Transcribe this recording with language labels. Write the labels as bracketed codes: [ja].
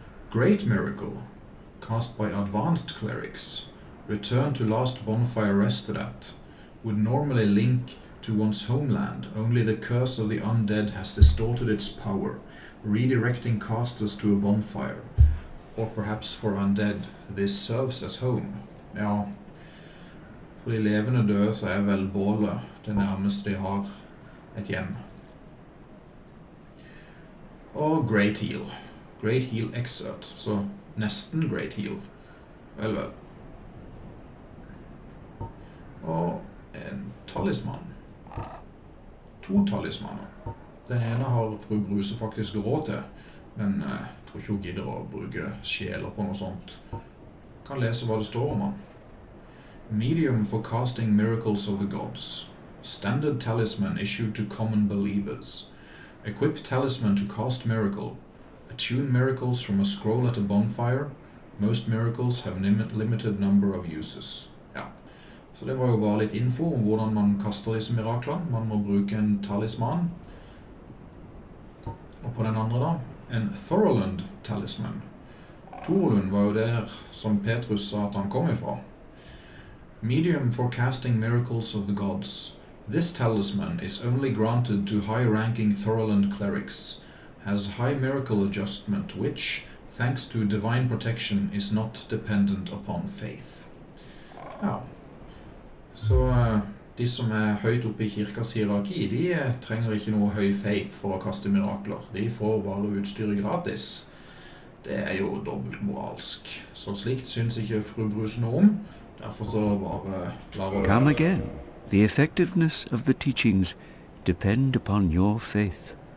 [en] Great miracle, cast by advanced clerics. Return to last bonfire rested at. Would normally link to one's homeland, only the curse of the undead has distorted its power, redirecting casters to a bonfire. Or perhaps for undead, this serves as home. [no] Ja, for de levende døde så vel bålet det nærmeste de har et hjem. Og Great Heal. Great Heal Exert, så nesten Great Heal. Vel. Og en talisman. 2 talismaner. Den ene har Fru Bruse faktisk råd til, men jeg tror ikke hun gidder å bruke sjeler på noe sånt. Kan lese hva det står om han. [en] Medium for casting miracles of the gods. Standard talisman issued to common believers. Equip talisman to cast miracle. Attune miracles from a scroll at a bonfire. Most miracles have limited number of uses. [no] Ja, så det var jo bare litt info om hvordan man kaster disse miraklene. Man må bruke en talisman. Og på den andre da, en Thorolund talisman. Thorolund var jo der som Petrus sa at han kom ifra. Medium for casting miracles of the gods. This talisman is only granted to high-ranking Thorolund clerics. Has high miracle adjustment which, thanks to divine protection, is not dependent upon faith. Ja, så de som høyt oppe i kirkas hierarki, de trenger ikke noe høy faith for å kaste mirakler. De får bare utstyret gratis. Det jo dobbeltmoralsk. Så slikt synes ikke Fru Bruse noe om. Derfor så bare lar å [en] Come again. The effectiveness of the teachings depend upon your faith.